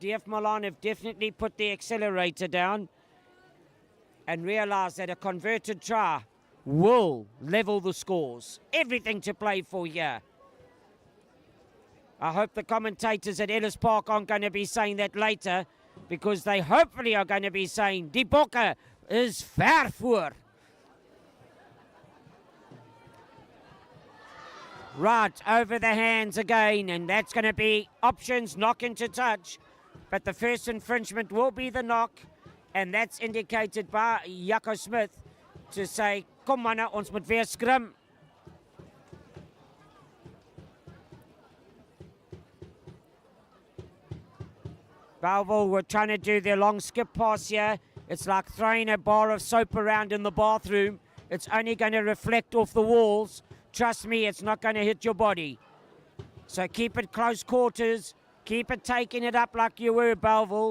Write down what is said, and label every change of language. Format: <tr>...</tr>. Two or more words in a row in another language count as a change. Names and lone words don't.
<en>DF Malan have definitely put the accelerator down and realised that a converted try will level the scores. Everything to play for here. I hope the commentators at Ellis Park aren't going to be saying that later, because they hopefully are going to be saying,</en> <af>Die Bokke is ver voor.</af> <en>Right, over the hands again, and that's going to be options, knock into touch. But the first infringement will be the knock, and that's indicated by Jaco Smith to say,</en> <af>kom manne, ons moet weer scrum.</af> <en>Bellville were trying to do their long skip pass here. It's like throwing a bar of soap around in the bathroom. It's only going to reflect off the walls. Trust me, it's not going to hit your body. So keep it close quarters. Keep it taking it up like you were, Bellville.</en>